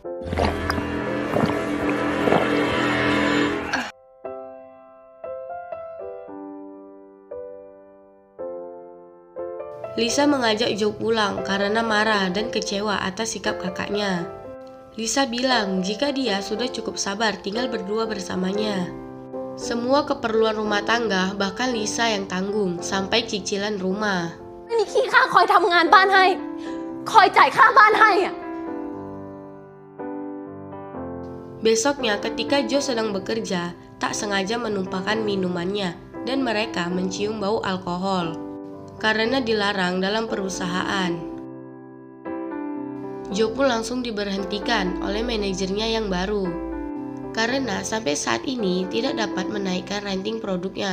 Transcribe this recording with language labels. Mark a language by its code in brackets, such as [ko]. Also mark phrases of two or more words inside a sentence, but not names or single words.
[id] Lisa mengajak Joe pulang karena marah dan kecewa atas sikap kakaknya. Lisa bilang jika dia sudah cukup sabar tinggal berdua bersamanya. Semua keperluan rumah tangga bahkan Lisa yang tanggung sampai cicilan rumah. [th] นี่ขี้ข้าคอยทำงานบ้านให้ คอยจ่ายค่าบ้านให้อะ [id] Besoknya ketika Joe sedang bekerja, tak sengaja menumpahkan minumannya dan mereka mencium bau alkohol karena dilarang dalam perusahaan. Joe pun langsung diberhentikan oleh manajernya yang baru karena sampai saat ini tidak dapat menaikkan rating produknya.